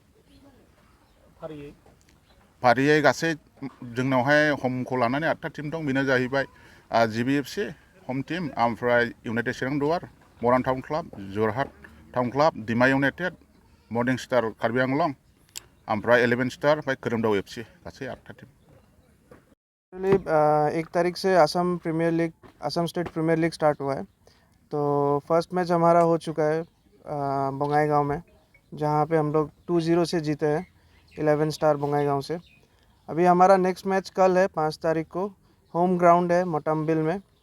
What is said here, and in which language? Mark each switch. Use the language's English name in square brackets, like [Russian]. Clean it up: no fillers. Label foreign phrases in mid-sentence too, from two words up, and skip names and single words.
[Bodo] फारियै गासै जोंनावहाय हमखौ लानानै 8टा टिम दं। बेनो जाहैबाय जिबिएफसि हम टिम, ओमफ्राय इउनाइटेड चिरां दुवार, मरान टाउन क्लाब, जरहाट टाउन क्लाब, दिमा इउनाइटेड, मर्निं स्टार कार्बि आंलं, ओमफ्राय 11 स्टार, ओमफ्राय खोरोमदाव एफसि, गासै 8टा टिम। [Hindi] 1 तारीख से आसाम स्टेट प्रीमियर लीग स्टार्ट हुआ है। तो [English] first match [Hindi] हमारा हो चुका है बंगाईगांव में, जहां पे हम लोग 2-0 से जीते हैं 11 स्टार बंगाईगांव से। अभी हमारा [English] next match [Hindi] कल है 5 तारीख को, [English] home ground [Hindi] है मोटमबिल में।